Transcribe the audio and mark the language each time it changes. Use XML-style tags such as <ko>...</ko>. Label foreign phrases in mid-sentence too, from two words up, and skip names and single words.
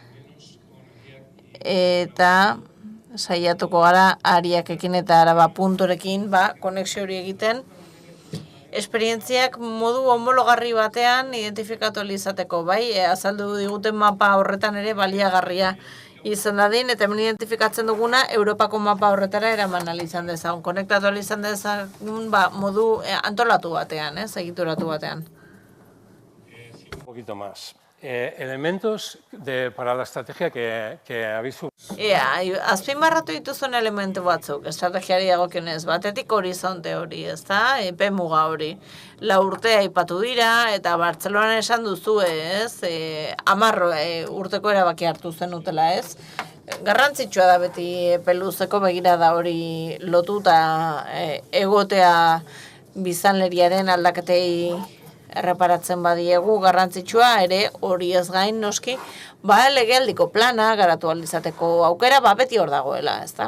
<eu>eta saiatuko gara ariakekin eta araba punturekin, konexio hori egiten, esperientziak modu homologarri batean identifikatu izateko, azaldu diguten mapa horretan ere baliagarria izan dadin, eta hemen identifikatzen duguna Europako mapa horretara eraman izan dezagun, konektatu izan dezagun modu antolatu batean, egituratu batean.</eu> <es>Un poquito más. Elementos para la estrategia que habéis...</es> <eu>Azpimarratu dituzun elementu batzuk, estrategiari dagokionez, batetik horizonte hori, ez da, epe muga hori. 4 urte aipatu dira, eta Bartzelonan esan duzu, ez, 10 urteko erabaki hartu zenutela, ez. Garrantzitsua da beti epe luzeko begirada hori lotuta egotea biztanleriaren aldaketei erreparatzen badiegu garrantzitsua ere hori ez gain noski, legealdiko plana garatu ahal izateko aukera beti hor dagoela, ezta?</eu>